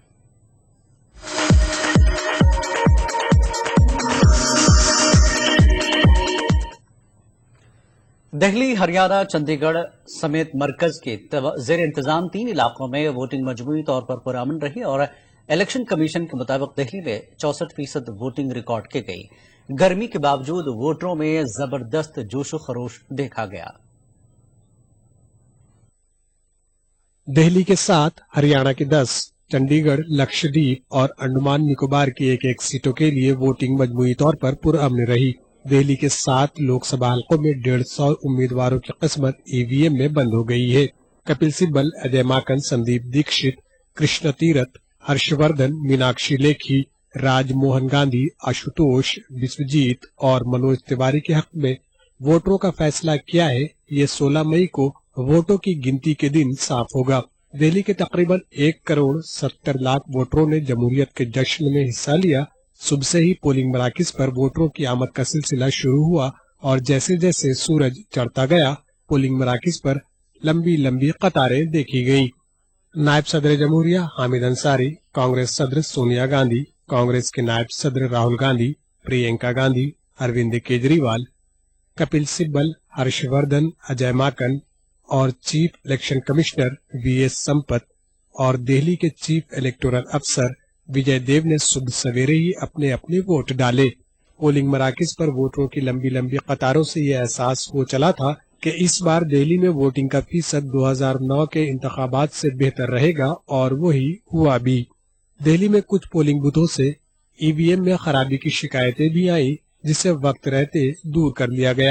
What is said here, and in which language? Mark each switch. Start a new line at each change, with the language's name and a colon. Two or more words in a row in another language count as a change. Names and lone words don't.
Urdu: دہلی، ہریانہ، چندی گڑھ سمیت مرکز کے زیر انتظام 3 علاقوں میں ووٹنگ مجموعی طور پر پرامن رہی اور الیکشن کمیشن کے مطابق دہلی میں 64% ووٹنگ ریکارڈ کی گئی۔ گرمی کے باوجود ووٹروں میں زبردست جوش و خروش دیکھا گیا۔ دہلی کے 7، ہریانہ کے 10، چندی گڑھ، لکشدیپ اور انڈمان نکوبار کی ایک سیٹوں کے لیے ووٹنگ مجموعی طور پر پرامن رہی۔ دہلی کے 7 لوک سبھا حلقوں میں 150 امیدواروں کی قسمت ای وی ایم میں بند ہو گئی ہے۔ کپل سبل، اجے ماکن، سندیپ دیکشت، کرشن تیرتھ، ہرش وردھن، میناکشی لیکھی، راج موہن گاندھی، آشوتوش بسوجیت اور منوج تیواری کے حق میں ووٹروں کا فیصلہ کیا ہے۔ یہ 16 مئی کو ووٹوں کی گنتی کے دن صاف ہوگا۔ دہلی کے تقریباً 1,70,00,000 ووٹروں نے جمہوریت کے جشن میں حصہ لیا۔ صبح سے ہی پولنگ مراکز پر ووٹروں کی آمد کا سلسلہ شروع ہوا اور جیسے جیسے سورج چڑھتا گیا، پولنگ مراکز پر لمبی لمبی قطاریں دیکھی گئیں۔ نائب صدر جمہوریہ حامد انصاری، کانگریس صدر سونیا گاندھی، کانگریس کے نائب صدر راہل گاندھی، پرینکا گاندھی، اروند کیجریوال، کپل سبل، ہرش وردھن، اجے ماکن اور
English: chief election commissioner
Urdu: وی ایس سمپت اور دہلی کے
English: chief electoral
Urdu: افسر وجے دیو نے صبح سویرے ہی اپنے اپنے ووٹ ڈالے۔ پولنگ مراکز پر ووٹروں کی لمبی لمبی قطاروں سے یہ احساس ہو چلا تھا کہ اس بار دہلی میں ووٹنگ کا فیصد 2009 کے انتخابات سے بہتر رہے گا، اور وہی ہوا بھی۔ دہلی میں کچھ پولنگ بوتھوں سے ای وی ایم میں خرابی کی شکایتیں بھی آئیں، جسے وقت رہتے دور کر لیا گیا۔